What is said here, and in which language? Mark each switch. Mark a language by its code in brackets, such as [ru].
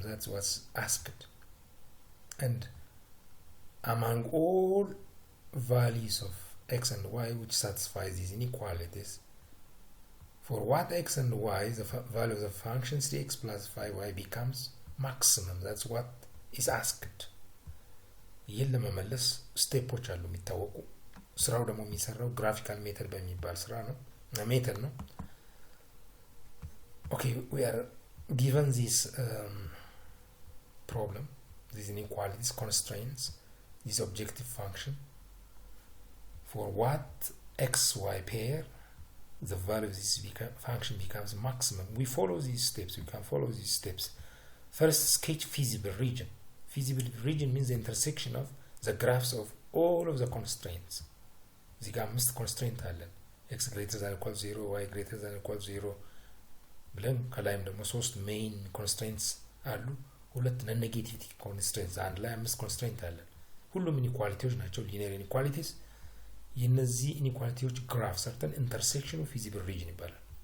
[en] That's what's asked. And among all values of x and y which satisfy these inequalities, for what x and y, the value of the function 3x plus 5y becomes maximum. That's what is asked. [am] ይህን ለመመለስ ስቴፖች አሉ የሚታወቁ። ስራው ደግሞ የሚሰራው ግራፊካል ሜተድ በሚባል ስራ ነው ሜተድ ነው። [en] Okay, we are given this problem, these inequalities, constraints, this objective function. For what xy pair the value of this function becomes maximum. We follow these steps. We can follow these steps. First, sketch feasible region. Feasible region means the intersection of the graphs of all of the constraints. [am] እዚህ ጋር አምስት ኮንስትሬንት አለን። [en] x greater than or equal to 0, y greater than or equal to 0 [am] ብለን ከላይም ደግሞ ሶስት ሜይን ኮንስትሬንትስ አሉ፣ ሁለት ኔጌቲቭ ኮንስትሬንትስ፣ አንድ ላይ አምስት ኮንስትሬንት አለን። ሁሉም ኢኒኳሊቲዎች ናቸው፣ ሊኒየር ኢኒኳሊቲስ። የነዚህ ኢኒኳሊቲዎች ግራፍ ሰርተን ኢንተርሴክሽኑ ፊዚብል ሪጅን ይባላል።